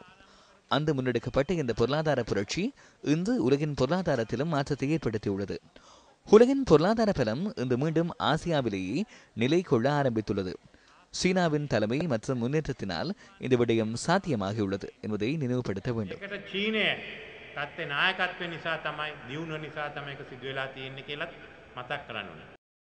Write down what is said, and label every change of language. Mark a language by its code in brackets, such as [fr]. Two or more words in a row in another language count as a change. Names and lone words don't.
[ta] அந்த முன்னெடுக்கப்பட்ட இந்த பொருளாதார புரட்சி இன்று உலகின் பொருளாதாரத்திலும் மாற்றத்தை ஏற்படுத்தியுள்ளது. உலகின் பொருளாதார பலம் இன்று மீண்டும் ஆசியாவிலேயே நிலை கொள்ள ஆரம்பித்துள்ளது. சீனாவின் தலைமை மற்றும் முன்னேற்றத்தினால் இந்த விடயம் சாத்தியமாகியுள்ளது என்பதை நினைவுபடுத்த வேண்டும். [si] තත්ත්වේ නායකත්වය නිසා තමයි දියුණුව නිසා තමයි ඒක සිදු වෙලා තියෙන්නේ කියලාත් මතක් කරන්න ඕනේ.